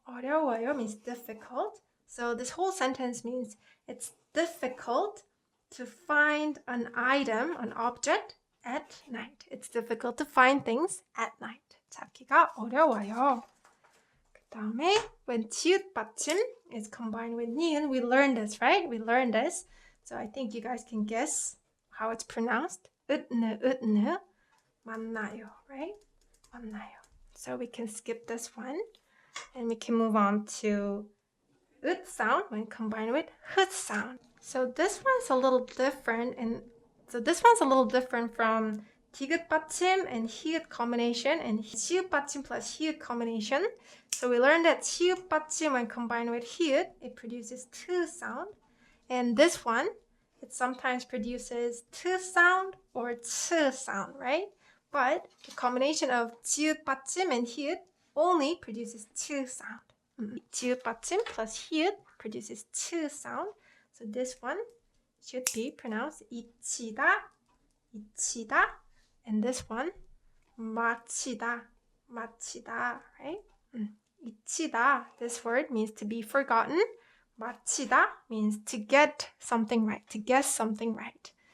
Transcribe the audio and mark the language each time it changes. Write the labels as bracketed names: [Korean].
[English] 어려워요 means difficult. So this whole sentence means it's difficult to find an item, an object at night. It's difficult to find things at night. [Korean] 찾기가 어려워요. 그다음에 [English] when 지읒 받침 is combined with 니은, we learned this, right? We learned this. So I think you guys can guess how it's pronounced. [Korean] 으느, 만나요, right? 만나요. [English] So we can skip this one and we can move on to it sound when combined with hut sound. So this one's a little different, and so this one's a little different from 디귿 받침 and 히읗 combination and 시읒 받침 plus 히읗 combination. So we learned that 시읒 받침 when combined with 히읗, it produces 트 sound. And this one, it sometimes produces 트 sound or 츠 sound, right? But the combination of 지읒 받침 and 히읗 only produces 트 sound. 지읒 받침 plus 히읗 produces 츠 sound. So this one should be pronounced 잊히다, 잊히다. And this one, 마치다, 마치다, right? 잊히다, this word means to be forgotten. 마치다 means to get something right, to guess something right.